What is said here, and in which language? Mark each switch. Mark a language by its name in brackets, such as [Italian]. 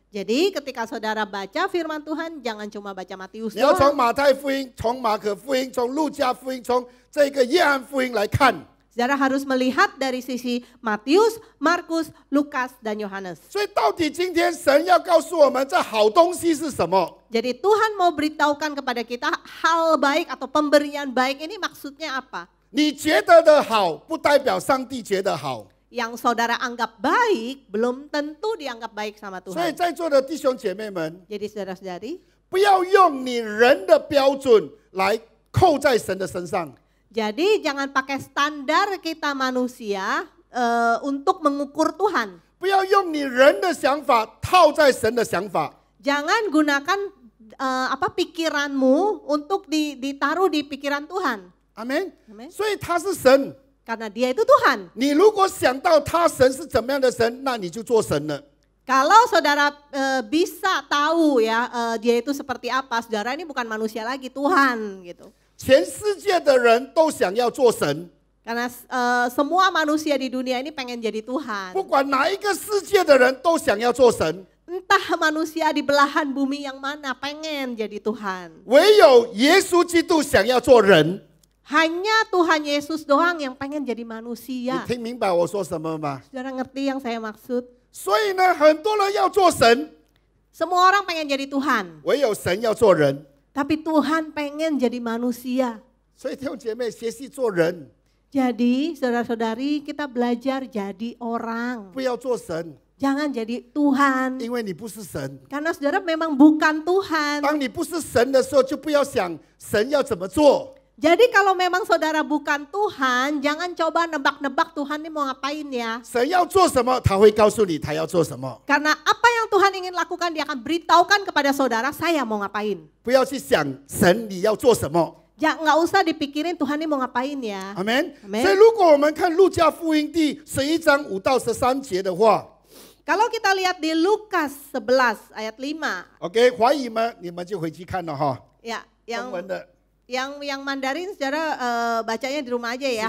[Indonesian] Jadi ketika saudara baca firman Tuhan, jangan cuma baca Matius [Chinese] 你要从 [Indonesian] doang. [Chinese] 马太福音、从马可福音、从路加福音、从这个约翰福音来看。 [Indonesian] Saudara harus melihat dari sisi Matius, Markus, Lukas, dan Yohanes. [Chinese] 所以到底今天神要告诉我们这好东西是什么？ [Indonesian] Jadi Tuhan mau beritahukan kepada kita hal baik atau pemberian baik ini maksudnya apa? [Chinese] 你觉得的好，不代表上帝觉得好。 [Indonesian] Yang saudara anggap baik, belum tentu dianggap baik sama [Chinese] 所以 [Indonesian] Tuhan. [Chinese] 在座的弟兄姐妹们， [Indonesian] Jadi saudara-saudari, [Chinese] 不要用你人的标准来扣在神的身上。 [Indonesian] jadi jangan pakai standar kita manusia untuk mengukur Tuhan. [Chinese] 不要用你人的想法套在神的想法。 [Indonesian] Jangan gunakan pikiranmu untuk ditaruh di pikiran Tuhan. [Chinese] 阿门。 [Indonesian] Amen. [Chinese] 所以他是神， [Indonesian] Karena dia itu Tuhan. [Chinese] 你如果想到他神是怎么样的神，那你就做神了。 [Indonesian] Kalau saudara bisa tahu ya dia itu seperti apa, saudara ini bukan manusia lagi, Tuhan gitu. [Chinese] 全世界的人都想要做神， [Indonesian] Karena semua manusia di dunia ini pengen jadi Tuhan. [Chinese] 不管哪一个世界的人都想要做神， [Indonesian] Entah manusia di belahan bumi yang mana pengen jadi Tuhan. [Chinese] 唯有耶稣基督想要做人。 [Indonesian] Hanya Tuhan Yesus doang yang pengen jadi manusia. [Chinese] 听明白我说什么吗？ [Indonesian] Saudara ngerti yang saya maksud? [Chinese] 所以呢，很多人要做神， [Indonesian] Semua orang pengen jadi Tuhan. [Chinese] 唯有神要做人。 [Indonesian] Tapi Tuhan pengen jadi manusia. [Chinese] 所以弟兄姐妹，学习做人， [Indonesian] Jadi saudara-saudari kita belajar jadi orang. [Chinese] 不要做神， [Indonesian] Jangan jadi Tuhan. [Chinese] 因为你不是神。 [Indonesian] Karena saudara memang bukan Tuhan. [Chinese] 当你不是神的时候，就不要想神要怎么做。 [Indonesian] Jadi kalau memang saudara bukan Tuhan, jangan coba nebak-nebak Tuhan ini mau ngapain ya. [Chinese] 神要做什么，他会告诉你他要做什么。 [Indonesian] Karena apa yang Tuhan ingin lakukan, dia akan beritahukan kepada saudara, saya mau ngapain. [Chinese] 不要去想神你要做什么。 [Indonesian] Ya nggak usah dipikirin Tuhan ini mau ngapain ya. [Chinese] 阿门。 [Indonesian] Amen. [Chinese] 所以如果我们看路加福音第11章5到13节的话 [Indonesian] Kalau kita lihat di Lukas 11 ayat 5. [Chinese] ，OK， 华语们你们就回去看了哈。 [Indonesian] Ya, [Chinese] 中文的 [Indonesian] yang Mandarin saudara bacanya di rumah aja ya.